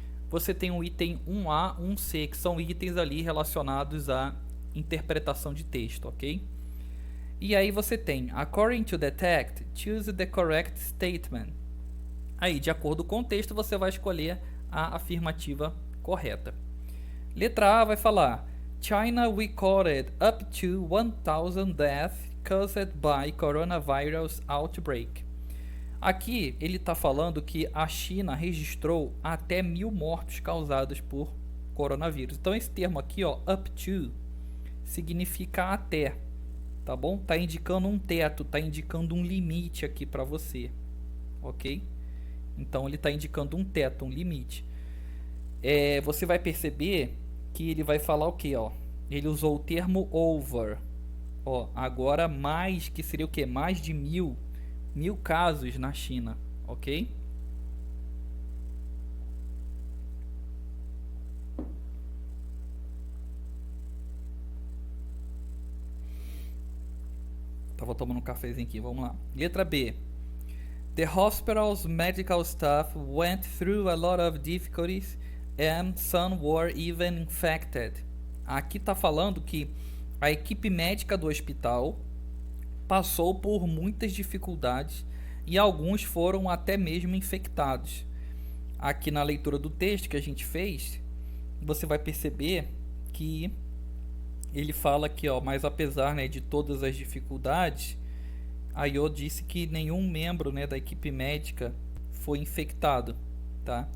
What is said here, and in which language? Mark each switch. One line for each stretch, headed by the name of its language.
Portuguese: Você tem o item 1A, 1C, que são itens ali relacionados à interpretação de texto, ok? E aí você tem,
English: according to the text, choose the correct statement.
Portuguese: Aí, de acordo com o texto, você vai escolher a afirmativa correta. Letra A vai falar,
English: China recorded up to 1,000 deaths caused by coronavirus outbreak.
Portuguese: Aqui ele está falando que a China registrou até 1.000 mortos causados por coronavírus. Então esse termo aqui, ó, up to, significa até, tá bom? Tá indicando um teto, tá indicando um limite aqui para você, ok? Então ele está indicando um teto, um limite. Você vai perceber que ele vai falar o que, ó? Ele usou o termo over, ó. Agora mais, que seria o que? Mais de 1.000 casos na China, ok? Tava tomando um cafezinho aqui, vamos lá. Letra B.
English: The hospital's medical staff went through a lot of difficulties and some were even infected.
Portuguese: Aqui tá falando que a equipe médica do hospital passou por muitas dificuldades e alguns foram até mesmo infectados. Aqui na leitura do texto que a gente fez, você vai perceber que ele fala aqui, ó, mas apesar, né, de todas as dificuldades, a Yo disse que nenhum membro, né, da equipe médica foi infectado, tá?